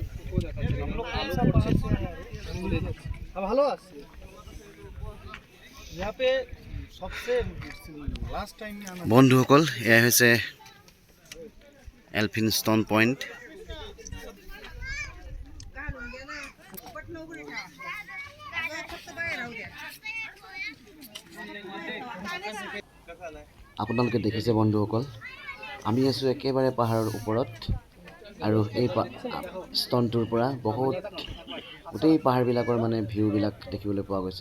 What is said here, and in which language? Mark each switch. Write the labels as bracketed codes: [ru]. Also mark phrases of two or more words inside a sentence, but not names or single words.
[as] ভালো আছে [hi] यहाँ पे सबसे [en] last time [hi] में आना। [as] বন্ধুসকল এয়া হৈছে এলিফেণ্ট ষ্টন পইণ্ট। আপোনালোকে দেখিছে বন্ধুসকল, আমি আছোঁ একেবাৰে পাহাৰৰ ওপৰত আৰু এই ষ্টনটোৰ পৰা বহুত গোটেই পাহাৰবিলাকৰ মানে ভিউবিলাক দেখিবলৈ পোৱা গৈছে।